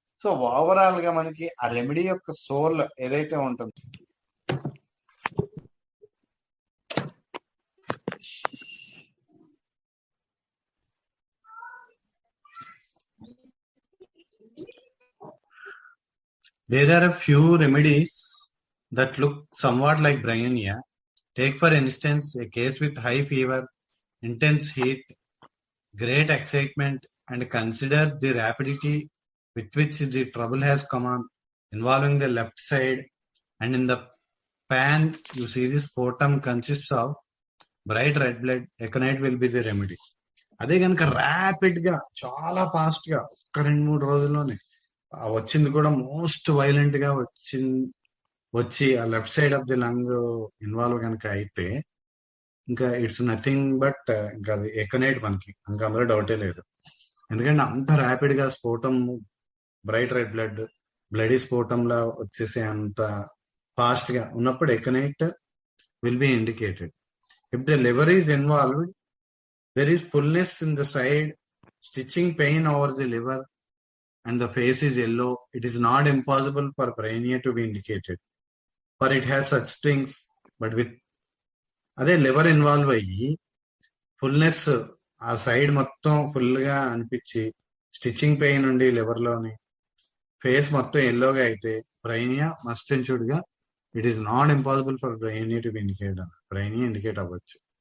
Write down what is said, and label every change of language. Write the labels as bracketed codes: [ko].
[te] So overall గా మనకి ఆ రెమెడీ యొక్క సోల్ ఏదైతే ఉంటుందో, [en] there are a few remedies that look somewhat like brainia. Take for instance a case with high fever, intense heat, great excitement, and consider the rapidity with which the trouble has come on, involving the left side, and in the pan you see this sputum consists of bright red blood. Aconite will be the remedy. [te] అదే కనుక rapid గా చాలా fast గా 2-3 రోజుల్లోనే వచ్చింది కూడా most violent గా వచ్చి ఆ left side of the lung involve కనుక అయితే ఇంకా [en] it's nothing but [te] ఇంకా అది ఎకనైట్ మనకి, ఇంకా అందులో డౌటే లేదు. ఎందుకంటే అంత ర్యాపిడ్ గా స్ఫోటం, బ్రైట్ రెడ్ బ్లడీ స్ఫోటం లా వచ్చేసి అంత ఫాస్ట్ గా ఉన్నప్పుడు [en] Aconite will be indicated. If the liver is involved, there is fullness in the side, stitching pain over the liver, and the face is yellow, it is not impossible for brainia to be indicated, for it has such things. [te] But with అదే liver involve అయ్యి fullness ఆ side మొత్తం full గా అనిపించి stitching pain ఉండి liver లోని face మొత్తం ఎల్లోగా అయితే బ్రైనియా మస్ట్ అండ్ షుడ్ గా [en] it is not impossible for bryonia to be bryonia [te] indicate అవ్వచ్చు.